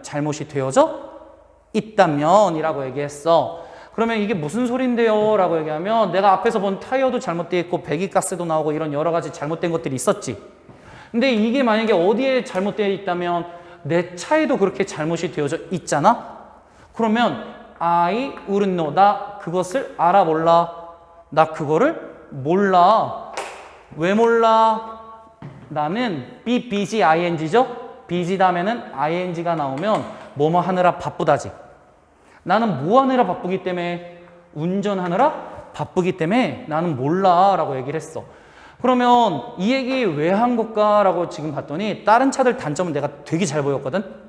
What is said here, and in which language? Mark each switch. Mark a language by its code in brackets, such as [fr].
[ko] 잘못이 되어져 있다면 이라고 얘기했어. 그러면 이게 무슨 소린데요? 라고 얘기하면 내가 앞에서 본 타이어도 잘못되어 있고 배기가스도 나오고 이런 여러 가지 잘못된 것들이 있었지. 근데 이게 만약에 어디에 잘못되어 있다면 내 차에도 그렇게 잘못이 되어져 있잖아? [en] 그러면 I wouldn't know. [ko] 나 그것을 알아 몰라. 나 그거를 몰라. 왜 몰라? 나는 be busy ing죠? busy 다음에는 ing가 나오면 뭐뭐 하느라 바쁘다지. 나는 뭐 하느라 바쁘기 때문에 운전하느라 바쁘기 때문에 나는 몰라 라고 얘기를 했어. 그러면 이 얘기 왜 한 걸까? 라고 지금 봤더니 다른 차들 단점은 내가 되게 잘 보였거든?